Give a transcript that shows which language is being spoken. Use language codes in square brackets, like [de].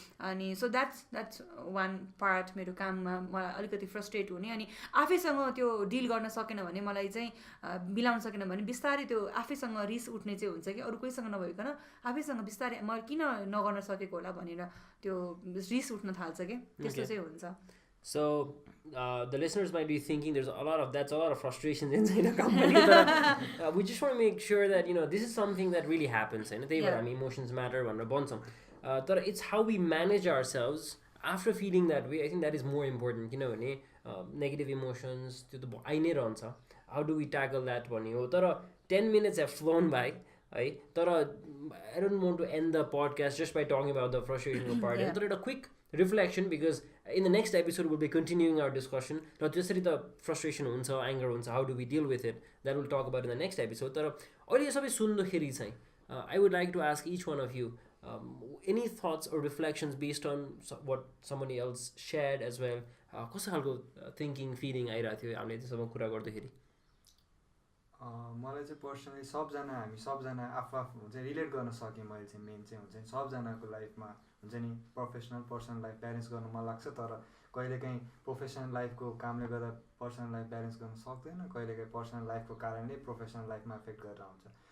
[ne] अनि [en] so that's one part [ne] मेरो काममा मलाई अलिकति फ्रस्ट्रेट हुने. अनि आफैसँग त्यो डिल गर्न सकेन भने मलाई चाहिँ मिलाउन सकेन भने बिस्तारै त्यो आफैसँग रिस उठ्ने चाहिँ हुन्छ कि अरू कोहीसँग नभइकन आफैसँग बिस्तारै म किन नगर्न सकेको होला भनेर त्यो रिस उठ्न थाल्छ कि त्यस्तो चाहिँ हुन्छ. [en] So the listeners might be thinking that's a lot of frustrations inside a company. But, we just want to make sure that this is something that really happens. And emotions matter [ne] भनेर भन्छौँ. [en] तर it's how we manage ourselves after feeling that way. I think that is more important. [ne] किनभने negative emotions त्यो त आइ नै रहन्छ. [en] How do we tackle that [ne] भन्ने हो. [en] तर 10 minutes have flown by. है तर I don't want to end the podcast just by talking about the frustration part. तर एउटा quick reflection, because in the next episode we'll be continuing our discussion. [ne] र त्यसरी त [en] frustration हुन्छ, anger हुन्छ, how do we deal with it, that we'll talk about in the next episode. [ne] तर अहिले सबै सुन्दाखेरि चाहिँ [en] I would like to ask each one of you any thoughts or reflections based on what somebody else shared as well. [ne] कस्तो खालको thinking, feeling आइरहेको थियो हामीले त्यसमा कुरा गर्दाखेरि? मलाई चाहिँ पर्सनली हामी सबजना आफू चाहिँ रिलेट गर्न सकेँ. मैले चाहिँ मेन चाहिँ हुन्छ नि सबजनाको लाइफमा हुन्छ नि प्रोफेसनल पर्सनल लाइफ ब्यालेन्स गर्न मन लाग्छ, तर कहिलेकाहीँ प्रोफेसनल लाइफको कामले गर्दा पर्सनल लाइफ ब्यालेन्स गर्न सक्दैन, कहिलेकाहीँ पर्सनल लाइफको कारणले प्रोफेसनल लाइफमा एफेक्ट गरेर आउँछ.